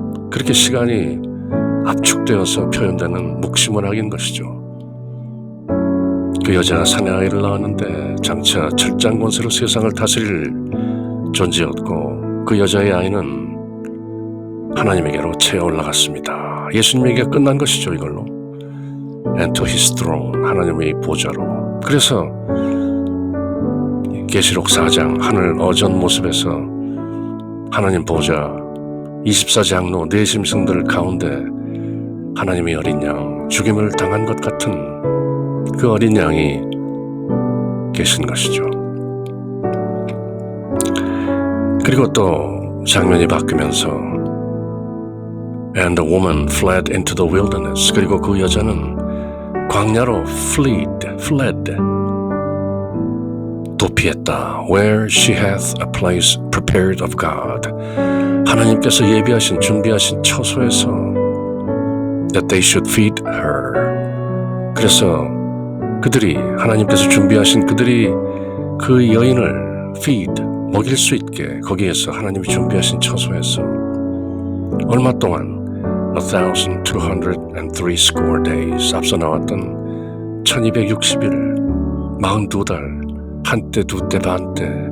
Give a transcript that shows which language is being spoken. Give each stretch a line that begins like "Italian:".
Korean: 그렇게 시간이 압축되어서 표현되는 묵시문학인 것이죠. 그 여자가 사내 아이를 낳았는데 장차 철장 권세로 세상을 다스릴 존재였고, 그 여자의 아이는 하나님에게로 채어 올라갔습니다. 예수님에게 끝난 것이죠, 이걸로.
English: And to his throne,
Korean: 하나님의 보좌로. 그래서 계시록 4장 하늘 어전 모습에서 하나님 보좌 24장로 네 짐승들 가운데 하나님의 어린 양, 죽임을 당한 것 같은 그 어린 양이 계신 것이죠. 그리고 또 장면이 바뀌면서
English: And the woman fled into the wilderness.
Korean: 그리고 그 여자는 광야로 fled, 도피했다.
English: Where she hath a place prepared of God.
Korean: 하나님께서 예비하신 준비하신 처소에서
English: that they should feed her.
Korean: 그래서 그들이 하나님께서 준비하신 그들이 그 여인을 feed 먹일 수 있게 거기에서 하나님이 준비하신 처소에서 얼마 동안
English: 1,203 score days
Korean: 앞서 나왔던 1260일 42달 한때 두때 반때